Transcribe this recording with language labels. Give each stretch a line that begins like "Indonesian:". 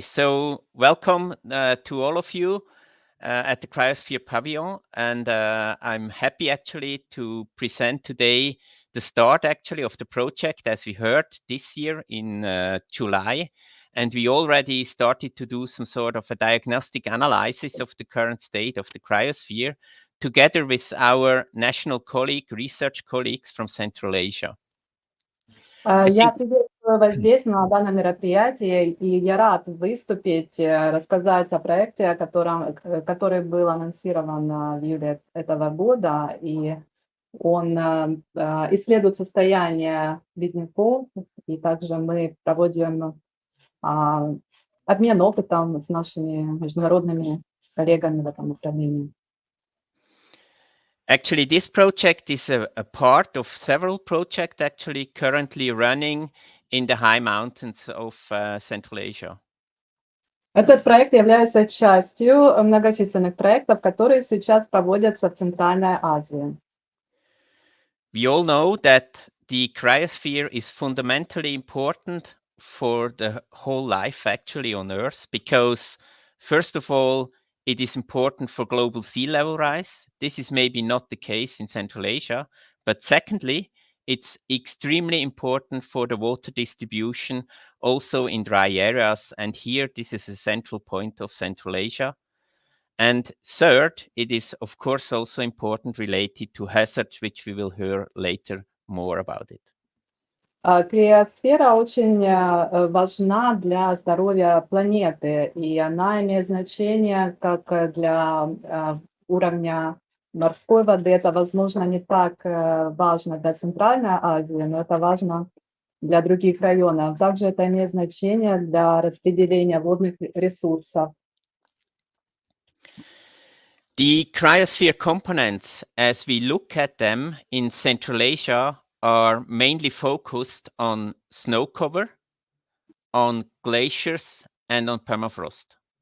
English: So welcome to all of you at the Cryosphere Pavilion, and I'm happy actually to present today the start actually of the project, as we heard this year in July. And we already started to do some sort of a diagnostic analysis of the current state of the cryosphere together with our national research colleagues from Central Asia.
Russian: Я приветствую вас здесь, на данном мероприятии, и я рад выступить, рассказать о проекте, который был анонсирован в июле этого года, и он исследует состояние ледников, и также мы проводим обмен опытом с нашими международными коллегами в этом направлении.
English: Actually, this project is a part of several projects actually currently running in the high mountains of Central Asia.
Russian: Этот проект является частью многочисленных проектов, которые сейчас проводятся в Центральной Азии.
English: We all know that the cryosphere is fundamentally important for the whole life actually on Earth because, first of all, it is important for global sea level rise. This is maybe not the case in Central Asia, but secondly, it's extremely important for the water distribution also in dry areas. And here, this is a central point of Central Asia. And third, it is of course also important related to hazards, which we will hear later more about it.
Russian: Криосфера очень важна для здоровья планеты, и она имеет значение как для уровня морской воды. Это, возможно, не так важно для Центральной Азии, но это важно для других районов. Также это имеет значение для распределения водных ресурсов.
English: The cryosphere components, as we look at them in Central Asia, are mainly focused on snow cover, on glaciers, and on permafrost.